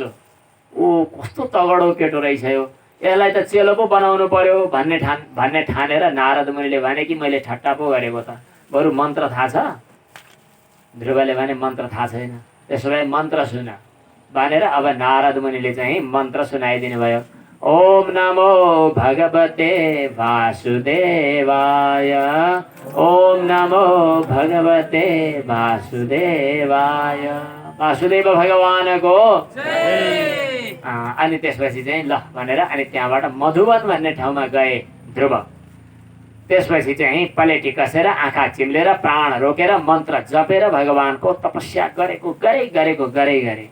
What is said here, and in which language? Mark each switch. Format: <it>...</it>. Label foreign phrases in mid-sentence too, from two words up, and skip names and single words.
<ne>ओ कस्तो तगडो केटो रहेछ यो, यसलाई त चेलो पो बनाउनु पर्यो भन्ने ठानेर नारद मुनिले भने कि मैले ठट्टा पो गरेको त, बरु मन्त्र थाहा छ? ध्रुवले भने मन्त्र थाहा छैन। त्यसो भए मन्त्र सुन भनेर अब नारद मुनिले चाहिँ मन्त्र सुनाइदिनु भयो।</ne> <sa>ओम नमो भगवते वासुदेवाय, ओम नमो भगवते वासुदेवाय,</sa> <ne>वासुदेव भगवानको जय। अनि त्यसपछि चाहिँ ल भनेर अनि त्यहाँबाट मधुवन भन्ने ठाउँमा गए ध्रुव। त्यसपछि चाहिँ पलेटी कसेर आँखा चिम्लेर प्राण रोकेर मन्त्र जपेर भगवानको तपस्या गरेको गरे।</ne>